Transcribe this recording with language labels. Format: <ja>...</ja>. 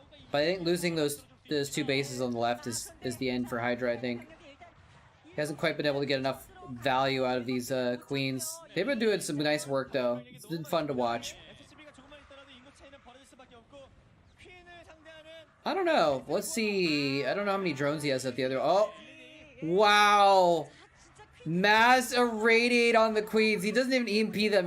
<en>But I think losing those two bases on the left is the end for Hydra, I think. He hasn't quite been able to get enough value out of these queens. They've been doing some nice work though. It's been fun to watch.</en> <ko>SCB가 조금만 있더라도 인구 차이는 벌어질 수밖에 없고 퀸을 상대하는</ko> <en>I don't know. Let's see. I don't know how many drones he has at the other. Oh! Wow! Mass irradiate on the queens. He doesn't even EMP them.</en>